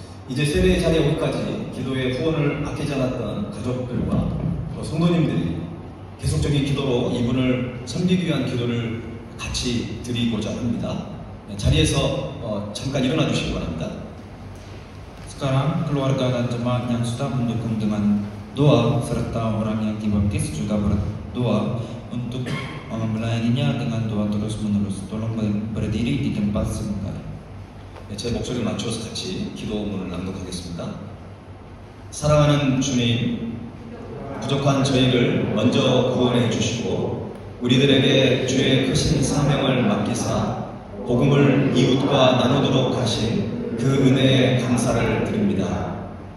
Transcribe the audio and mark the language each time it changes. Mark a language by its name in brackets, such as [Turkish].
[Korean] 이제 세례 자리에 오기까지 기도에 후원을 아끼지 않았던 가족들과 또 성도님들이 계속적인 기도로 이분을 섬기기 위한 기도를 같이 드리고자 합니다. 자리에서 잠깐 일어나 주시기 바랍니다. [Indonesian] Sekarang keluarga dan jemaat yang sudah mendukung dengan doa serta orang yang dibaptis juga berdoa untuk melayaninya dengan doa terus-menerus. Tolong berdiri di tempat sebentar. [Korean] 제 목소리를 맞춰서 같이 기도문을 낭독하겠습니다. 사랑하는 주님, 부족한 저희를 먼저 구원해 주시고 우리들에게 주의 크신 사명을 맡기사 복음을 이웃과 나누도록 하신 그 은혜에 감사를 드립니다.